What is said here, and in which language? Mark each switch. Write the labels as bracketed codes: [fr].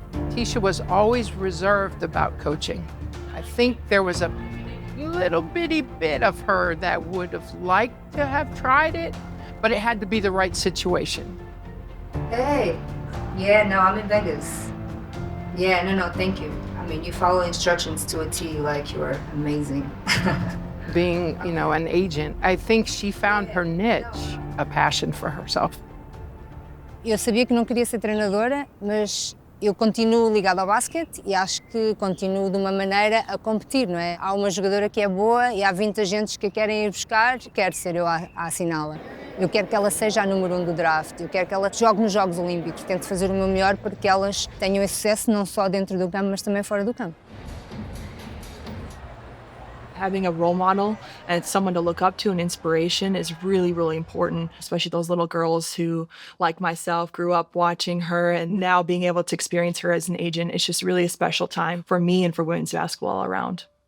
[en] Tisha was always reserved about coaching. I think there was a little bitty bit of her that would have liked to have tried it, but it had to be the right situation. Hey, yeah, no, I'm in Vegas. Yeah, no, thank you. I mean, you follow instructions to a T, like you are amazing. Being, an agent, I think she found her niche, a passion for herself. [pt] Eu sabia que não queria ser treinadora, mas eu continuo ligada ao basquete e acho que continuo de uma maneira a competir, não é? Há uma jogadora que é boa e há 20 agentes que a querem ir buscar, quero ser eu a assiná-la. Eu quero que ela seja a número 1 do draft, eu quero que ela jogue nos Jogos Olímpicos, tento fazer o meu melhor para que elas tenham esse sucesso não só dentro do campo, mas também fora do campo. [en] Having a role model and someone to look up to, an inspiration, is really, really important, especially those little girls who, like myself, grew up watching her, and now being able to experience her as an agent. It's just really a special time for me and for women's basketball all around.